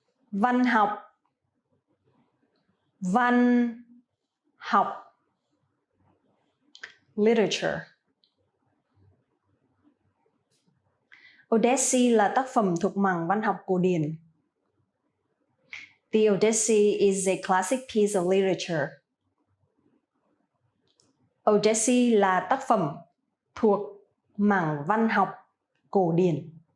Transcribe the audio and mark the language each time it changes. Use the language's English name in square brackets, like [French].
[Vietnamese] Văn học. Văn học. [English] Literature. [Vietnamese] Odyssey là tác phẩm thuộc mảng văn học cổ điển. [English] The Odyssey is a classic piece of literature. [Vietnamese] Odyssey là tác phẩm thuộc mảng văn học cổ điển.